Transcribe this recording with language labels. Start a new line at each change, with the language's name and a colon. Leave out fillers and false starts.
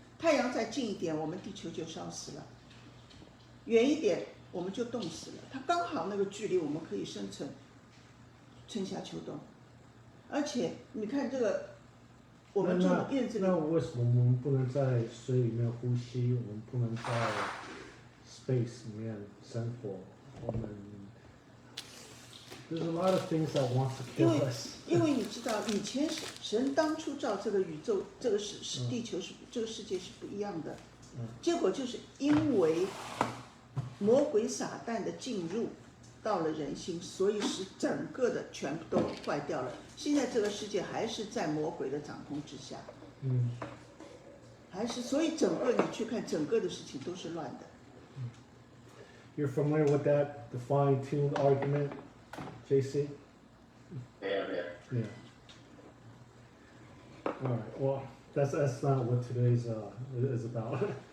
Chinese: 太阳再近一点，我们地球就烧死了；远一点，我们就冻死了。它刚好那个距离，我们可以生存，春夏秋冬。而且你看这个，我们住院子里，那为什么我们不能在水里面呼吸？我们不能在 space 里面生活？
English: 我们 There's a lot of things that want to kill us.
Chinese: 因为你知道，以前神当初造这个宇宙，这个地球是这个世界是不一样的。结果就是因为魔鬼撒旦的进入到了人心，所以使整个的全部都坏掉了。现在这个世界还是在魔鬼的掌控之下，还是所以整个你去看整个的事情都是乱的。
English: You're familiar with that the fine-tuned argument, JC? Yeah. Yeah. All right. Well, that's not what today's is about.